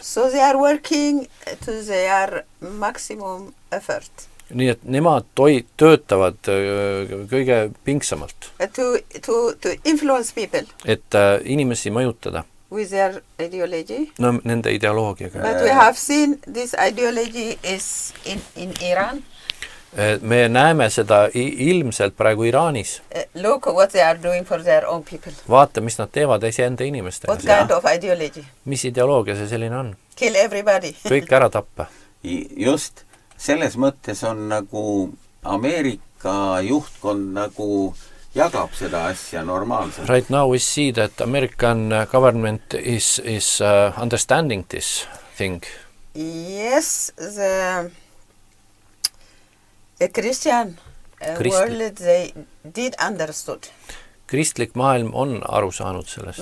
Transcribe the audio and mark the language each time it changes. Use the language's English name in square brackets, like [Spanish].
[English] So they are working to their maximum effort. [Estonian] Nii et nemad töötavad kõige pingsamalt. [English] To influence people. [Estonian] Et inimesi mõjutada. [English] With their ideology. [Estonian] No, nende ideoloogiaga. [English] But we have seen this ideology is in Iran. [Estonian] Me näeme seda ilmselt praegu Iraanis. [English] Look what they are doing for their own people. [Estonian] Vaata, mis nad teevad enda inimestega. [English] What kind of ideology? [Estonian] Mis ideoloogia see selline on? [English] Kill everybody. [Estonian] Kõik ära tappa. Just selles mõttes on nagu Ameerika juhtkond nagu jagab seda asja normaalselt. [English] Right now we see that American government is understanding this thing. Yes, the Christian world, they did understood. [Estonian] Kristlik maailm on aru saanud sellest.